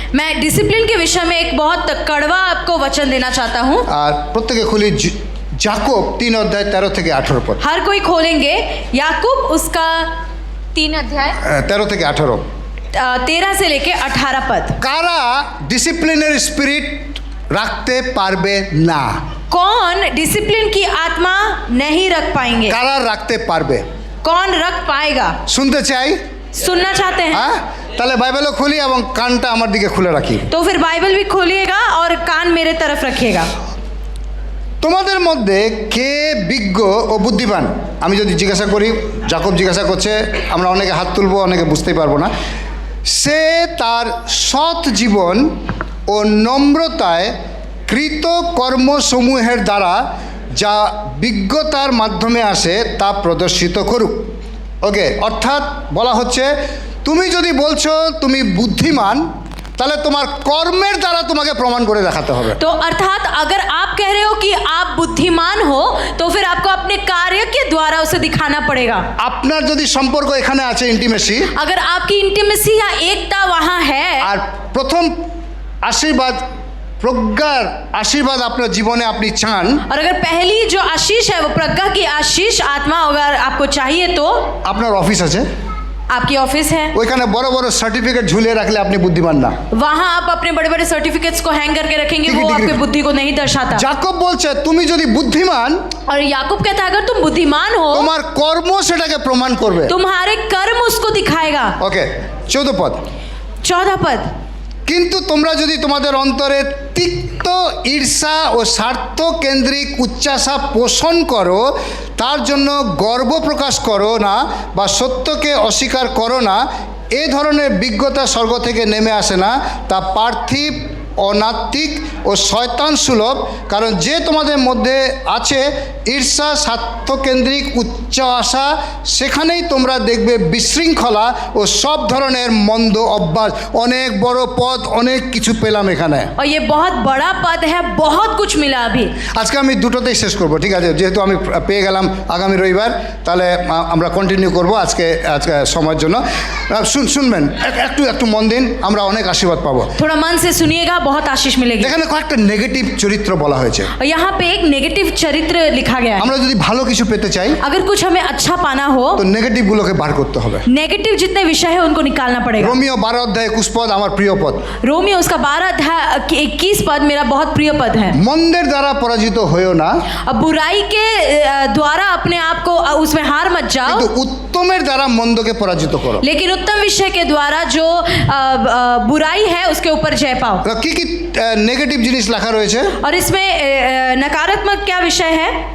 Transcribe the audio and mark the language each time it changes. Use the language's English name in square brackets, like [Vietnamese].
[Hindi] मैं डिसिप्लिन के विषय में एक बहुत कड़वा आपको वचन देना चाहता हूँ। [Bangla] আর প্রত্যেকে খুলি যাকব 3 অধ্যায় 13 থেকে 18 পদ। [Hindi] हर कोई खोलेंगे याकूब उसका 3 अध्याय [Bangla] 13 থেকে 18। [Hindi] 13 से लेके 18 पद। [Bangla] কারা ডিসিপ্লিনের স্পিরিট রাখতে পারবে না? [Hindi] कौन डिसिप्लिन की आत्मा नहीं रख पाएंगे? [Bangla] কারা রাখতে পারবে? [Hindi] कौन रख पाएगा? [Bangla] শুনতে চাই। [Hindi] सुनना चाहते हैं? [Bangla] হ্যাঁ, তাহলে বাইবেলও খুলি এবং কানটা আমার দিকে খুলে রাখি। [Hindi] तो फिर बाइबल भी खोलिएगा और कान मेरे तरफ रखिएगा। [Bangla] তোমাদের মধ্যে কে বিজ্ঞ ও বুদ্ধিমান? আমি যদি জিজ্ঞাসা করি, যাকব জিজ্ঞাসা করছে, আমরা অনেকে হাত তুলবো, অনেকে বুঝতেই পারবো না। সে তার সৎ জীবন ও নম্রতায় কৃত কর্মসমূহের দ্বারা যা বিজ্ঞতার মাধ্যমে আসে তা প্রদর্শিত করুক। ওকে, অর্থাৎ বলা হচ্ছে তুমি যদি বলছো তুমি বুদ্ধিমান, তাহলে তোমার কর্মের দ্বারা তোমাকে প্রমাণ করে দেখাতে হবে। [Hindi] तो अर्थात अगर आप कह रहे हो कि आप बुद्धिमान हो तो फिर आपको अपने कार्य के द्वारा उसे दिखाना पड़ेगा। [Bangla] আপনার যদি সম্পর্ক এখানে আছে, ইন্টিমেসি, [Hindi] अगर आपकी इंटीमेसी या एकता वहाँ है, [Bangla] আর প্রথম আশীর্বাদ, প্রজ্ঞার আশীর্বাদ আপনার জীবনে আপনি চান, [Hindi] और अगर पहली जो आशीष है वो प्रज्ञा की आशीष आत्मा अगर आपको चाहिए तो [Bangla] আপনার অফিস আছে, [Hindi] आपकी ऑफिस है, [Bangla] ওইখানে বড় বড় সার্টিফিকেট ঝুলিয়ে রাখলে আপনি বুদ্ধিমান না। [Hindi] वहाँ आप अपने बड़े बड़े सर्टिफिकेट्स को हैंग करके रखेंगे, ठीक है, वो ठीक है। आपकी बुद्धि को नहीं दर्शाता। [Bangla] যাকব বলছে তুমি যদি বুদ্ধিমান, [Hindi] और याकूब कहता है अगर तुम बुद्धिमान हो [Bangla] তোমার কর্ম সেটাকে প্রমাণ করবে। [Hindi] तुम्हारे कर्म उसको दिखाएगा। [Bangla] ওকে, 14 পদ। [Hindi] 14 पद। [Bangla] কিন্তু তোমরা যদি তোমাদের অন্তরে তিক্ত ঈর্ষা ও স্বার্থ কেন্দ্রিক উচ্চাসা পোষণ করো, তার জন্য গর্ব প্রকাশ করো না বা সত্যকে অস্বীকার করো না, এ ধরনের বিজ্ঞতা স্বর্গ থেকে নেমে আসে না, তা পার্থিব, অনাত্মিক ও শয়তান সুলভ। কারণ যে তোমাদের মধ্যে আছে ঈর্ষা, স্বার্থকেন্দ্রিক উচ্চ আশা, সেখানেই তোমরা দেখবে বিশৃঙ্খলা ও সব ধরনের মন্দ অভ্যাস। অনেক বড় পদ, অনেক কিছু পেলাম এখানে। [Hindi] और ये बहुत बड़ा पद है, बहुत कुछ मिला अभी। [Bangla] আজকে আমি দুটোতেই শেষ করব, ঠিক আছে? যেহেতু আমি পেয়ে গেলাম আগামী রবিবার, তাহলে আমরা কন্টিনিউ করব আজকে সময়ের জন্য। শুনবেন, একটু মন দিন, আমরা অনেক আশীর্বাদ পাবো। [Hindi] थोड़ा मन से सुनिएगा, बहुत आशीष मिलेगी। [Bangla] এখানে কয়েকটা নেগেটিভ চরিত্র বলা হয়েছে। [Hindi] और यहाँ पे एक नेगेटिव चरित्र लिखा गया है। [Bangla] আমরা যদি ভালো কিছু পেতে চাই, [Hindi] अगर कुछ हमें अच्छा पाना हो [Bangla] তো নেগেটিভগুলোকে বার করতে হবে। [Hindi] नेगेटिव जितने विषय है उनको निकालना पड़ेगा। [Bangla] রোমিও 12 অধ্যায় 21 পদ আমার প্রিয় পদ। [Hindi] रोमियो उसका 12 अध्याय 21 पद मेरा बहुत प्रिय पद है। [Bangla] মন্দের দ্বারা পরাজিত হয়েও না, [Hindi] अब बुराई के द्वारा अपने आप को उसमें हार मत जाओ, [Bangla] কিন্তু উত্তমের দ্বারা মন্দকে পরাজিত করো। [Hindi] लेकिन उत्तम विषय के द्वारा जो बुराई है उसके ऊपर जय पाओ। [Bangla] তো কি কি নেগেটিভ জিনিস লেখা রয়েছে? [Hindi] और इसमें नकारात्मक क्या विषय है?